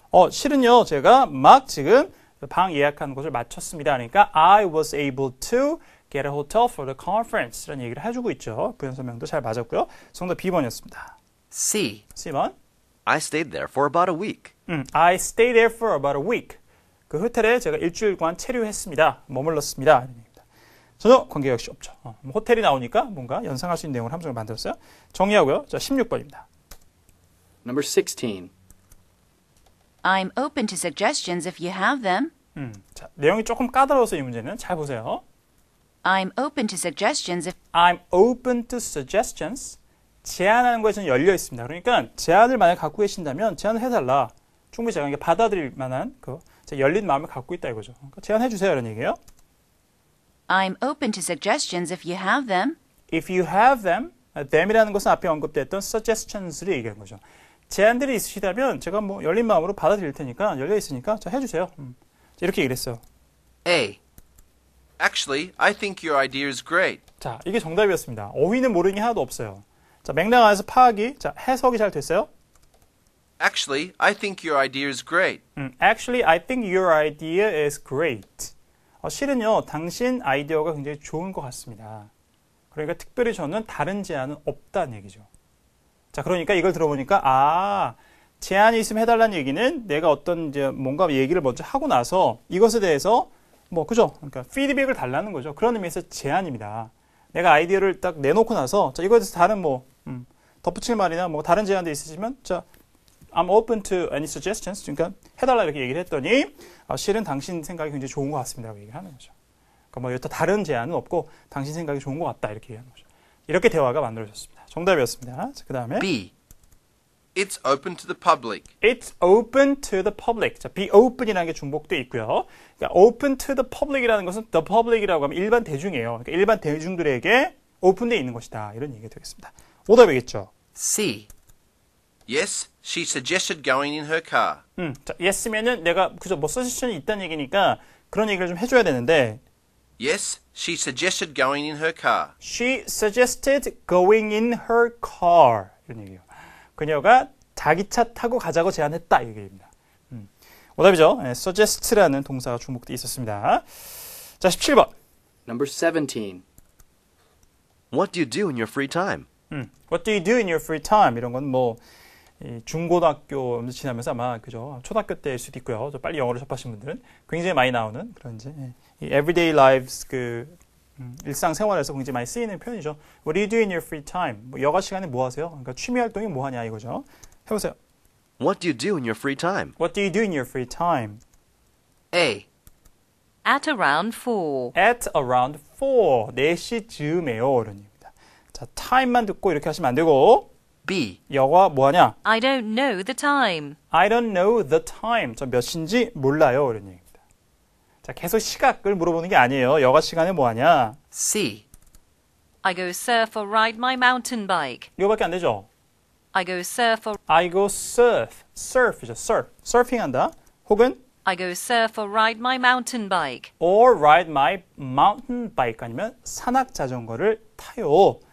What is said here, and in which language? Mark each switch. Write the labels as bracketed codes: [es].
[ko] 실은요, 제가 막 지금 방 예약하는 것을 마쳤습니다. [en] 그러니까 I was able to get a hotel for the conference [ko] 라는 얘기를 해주고 있죠. 부연 설명도 잘 맞았고요. 정답 B번이었습니다. [en] C. [ko] C번. [en] I stayed there for about a week. I stayed there for about a week. [ko] 그 호텔에 제가 일주일간 체류했습니다. 머물렀습니다. 이런 얘기입니다. 전혀 관계가 역시 없죠. 호텔이 나오니까 뭔가 연상할 수 있는 내용을 함정을 만들었어요. 정리하고요. 자, 16번입니다. [en] Number 16. I'm open to suggestions if you have them. [ko] 자, 내용이 조금 까다로워서 이 문제는 잘 보세요. [en] I'm open to suggestions if I'm open to suggestions. [ko] 제안하는 거에 저는 열려 있습니다. 그러니까 제안을 만약 갖고 계신다면 제안을 해달라. 충분히 제가 받아들일 만한 열린 마음을 갖고 있다 이거죠. 그러니까 제안해 주세요 이런 얘기예요. [en] I'm open to suggestions if you have them. If you have them, [ko] them이라는 것은 앞에 언급됐던 suggestions를 얘기하는 거죠. 제안들이 있으시다면 제가 열린 마음으로 받아들일 테니까 열려 있으니까 자 해주세요. 이렇게 얘기를 했어요. [en] A. Actually, I think your idea is great. [ko] 자, 이게 정답이었습니다. 어휘는 모르는 게 하나도 없어요. 자, 맥락 안에서 파악이, 자, 해석이 잘 됐어요? [en] Actually, I think your idea is great. Actually, I think your idea is great. [ko] 실은요, 당신 아이디어가 굉장히 좋은 것 같습니다. 그러니까 특별히 저는 다른 제안은 없다는 얘기죠. 자, 그러니까 이걸 들어보니까, 제안이 있으면 해달라는 얘기는 내가 어떤 이제 뭔가 얘기를 먼저 하고 나서 이것에 대해서 그죠? 그러니까 피드백을 달라는 거죠. 그런 의미에서 제안입니다. 내가 아이디어를 딱 내놓고 나서, 자, 이거에 대해서 다른 덧붙일 말이나 다른 제안도 있으시면, 자, [en] I'm open to any suggestions. [ko] 그러니까 해달라 이렇게 얘기를 했더니, 실은 당신 생각이 굉장히 좋은 것 같습니다. 라고 얘기를 하는 거죠. 그러니까 여기다 다른 제안은 없고, 당신 생각이 좋은 것 같다. 이렇게 얘기하는 거죠. 이렇게 대화가 만들어졌습니다. 정답이었습니다. 자, 그 다음에. [en] B. It's open to the public. It's open to the public. [ko] 자, be open이라는 게 중복되어 있고요. 그러니까 open to the public이라는 것은 the public이라고 하면 일반 대중이에요. 그러니까 일반 대중들에게 오픈되어 있는 것이다. 이런 얘기가 되겠습니다. 오답이겠죠. [en] C. Yes, she suggested going in her car. [ko] 자, yes면은 내가 그죠 서지션이 있다는 얘기니까 그런 얘기를 좀 해줘야 되는데. [en] Yes, she suggested going in her car. She suggested going in her car. [ko] 이런 얘기예요. 그녀가 자기 차 타고 가자고 제안했다. 이 얘기입니다. 오답이죠. suggest라는 동사가 주목되어 있었습니다. 자, 17번. [en] Number 17. What do you do in your free time? What do you do in your free time? [ko] 이런 건 중고등학교 지나면서 아마 그죠 초등학교 때일 수도 있고요. 빨리 영어를 접하신 분들은 굉장히 많이 나오는 그런 이제 이 [en] everyday lives [ko] 일상생활에서 굉장히 많이 쓰이는 표현이죠. [en] What do you do in your free time? [ko] 여가 시간에 뭐 하세요? 그러니까 취미 활동이 뭐 하냐 이거죠. 해보세요. [en] What do you do in your free time? What do you do in your free time? A. At around 4. At around 4. [ko] 4시쯤에요. 이런 얘기입니다. 자, time만 듣고 이렇게 하시면 안 되고 [en] B. [ko] 여가 뭐 하냐? [en] I don't know the time. I don't know the time. [ko] 저 몇 시인지 몰라요. 이런 얘기입니다. 자, 계속 시각을 물어보는 게 아니에요. 여가 시간에 뭐 하냐? [en] C. I go surf or ride my mountain bike. [ko] 이거밖에 안 되죠. [en] I go surf or I go surf. surf이죠. surf. [ko] 서핑한다. 혹은 [en] I go surf or ride my mountain bike. or ride my mountain bike [ko] 아니면 산악 자전거를 타요.